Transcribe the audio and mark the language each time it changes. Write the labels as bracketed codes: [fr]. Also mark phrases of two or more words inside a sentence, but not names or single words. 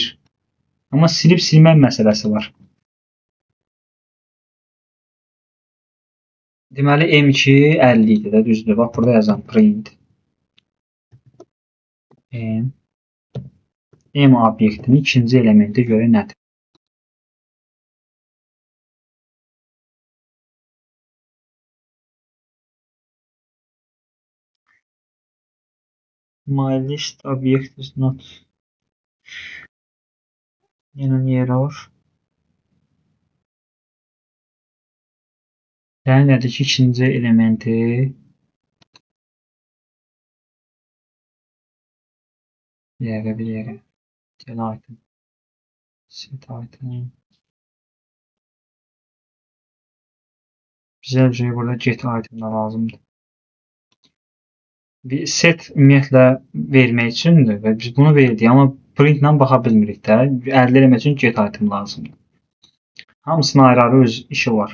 [az] Amma silib silmək məsələsi var. Deməli M2 50 idi də, düzdür. Bax burada yazan print M obyektinin ikinci elementi görə nədir? [en] My list object is not yenə error. [az] Yəni nədir ki, ikinci elementi bir dəqiqə [en] del item set item [az] bizə burada [en] get item [az] da lazımdır. Bir set ümumiyyətlə vermək üçündür və biz bunu verdik, amma printlə baxa bilmirik də. Əldə etmək üçün [en] get item [az] lazımdır. Hamısının ayrı-ayrı öz işi var.